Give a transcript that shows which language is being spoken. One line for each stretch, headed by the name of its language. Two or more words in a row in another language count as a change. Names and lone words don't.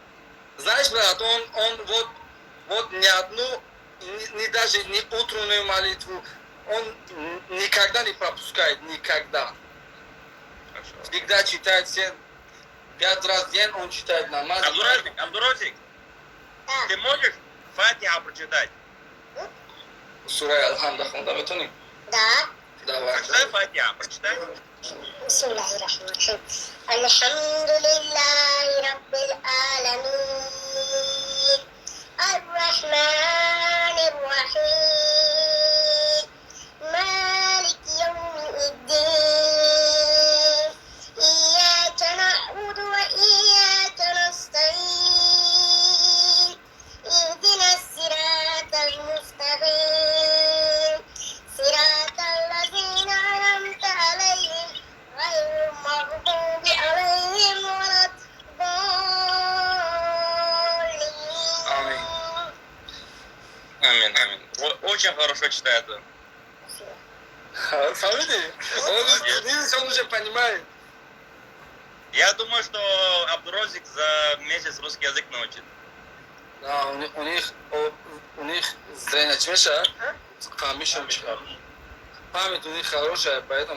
Russian: Знаешь, брат, он вот ни одну, даже не утреннюю молитву, он никогда не пропускает, никогда. Хорошо. Всегда читает 5 раз в день, он читает намаз. Абдурозик, ты можешь Фатиха прочитать? Сура Алхамда, фундаментальный? Да. Давай. Прочитай Фатиха, прочитай.
Arabic: بسم الله الرحمن الرحيم الحمد لله رب العالمين. الرحمن الرحيم. مالك يوم الدين. إياك نعبد وإياك نستعين. اهدنا الصراط المستقيم. صراط الذين أنعمت عليهم غير المغضوب عليهم ولا الضالين. Амин.
Russian: Очень хорошо читает. Смотри, он уже понимает. Я думаю, что Абдурозик за месяц русский язык научит. Да, у них зрение чмеша, память у них хорошая, поэтому...